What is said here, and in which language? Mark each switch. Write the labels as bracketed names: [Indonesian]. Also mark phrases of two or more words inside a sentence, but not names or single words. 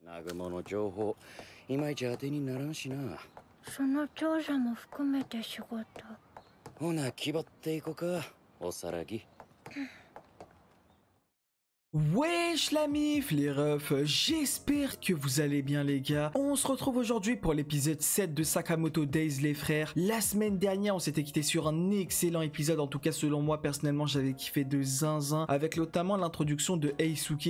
[Japanese] 南雲の情報いまいち当てにならんしな。その調査も含めて仕事。ほな気張っていこか、おさらぎ。 [French] Wesh la mif, les refs, j'espère que vous allez bien les gars. On se retrouve aujourd'hui pour l'épisode 7 de Sakamoto Days les frères. La semaine dernière on s'était quitté sur un excellent épisode, en tout cas selon moi personnellement j'avais kiffé de zinzin, avec notamment l'introduction de Eisuke.